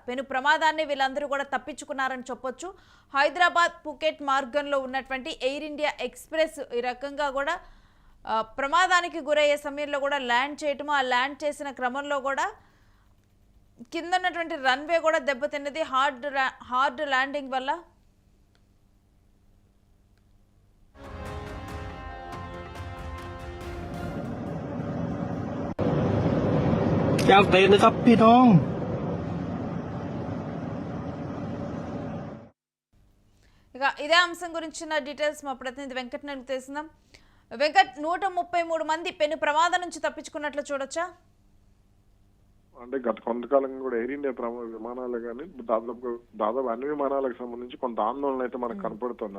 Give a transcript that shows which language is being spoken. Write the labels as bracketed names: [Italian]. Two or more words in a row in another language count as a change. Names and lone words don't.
[Telugu] పెను ప్రమాదాన్ని వీళ్ళందరూ కూడా తప్పించుకున్నారని చెప్పొచ్చు. హైదరాబాద్ ఫుకెట్ మార్గంలో ఉన్నటువంటి ఎయిర్ ఇండియా ఎక్స్ప్రెస్ ఈ రకంగా కూడా ప్రమాదానికి గురయ్యే సమయంలో కూడా ల్యాండ్ చేయటము, ఆ ల్యాండ్ చేసిన క్రమంలో కూడా కింద ఉన్నటువంటి రన్వే కూడా దెబ్బతిన్నది [English] hard landing [Telugu] వల్ల. [Thai] อยากเต้นนะครับพี่น้อง [Telugu] ఇక ఇదే అంశం గురించిన డీటెయిల్స్ మా ప్రతినిధి వెంకట్ నాకు తెలుసుకుందాం. వెంకట్, 133 మంది పెను ప్రమాదం నుంచి తప్పించుకున్నట్లు చూడొచ్చా? అంటే గత కొంతకాలంగా కూడా ఎయిర్ ఇండియా విమానాలు కానీ దాదాపు అన్ని విమానాలకు సంబంధించి కొంత ఆందోళన అయితే మనకు కనపడుతుంది.